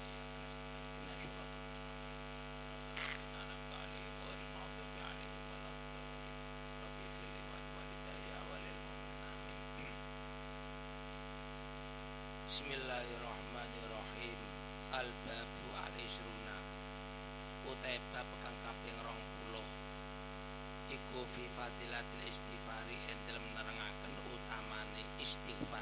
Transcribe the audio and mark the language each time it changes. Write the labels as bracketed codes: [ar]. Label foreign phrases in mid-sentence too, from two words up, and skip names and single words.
[ar] إياك نعبد وإياك نستعين اهدنا الصراط المستقيم. صراط الذين أنعمت عليهم غير المغضوب عليهم ولا الضالين. رب اغفر لي ولوالدي وللمؤمنين. Bismillahirrahmanirrahim. الباب العشرون [jv] utai bab kang kaping 20 iku [ar] في فضيلة الاستغفار [jv] ing dalem nerangaken utamane istighfar.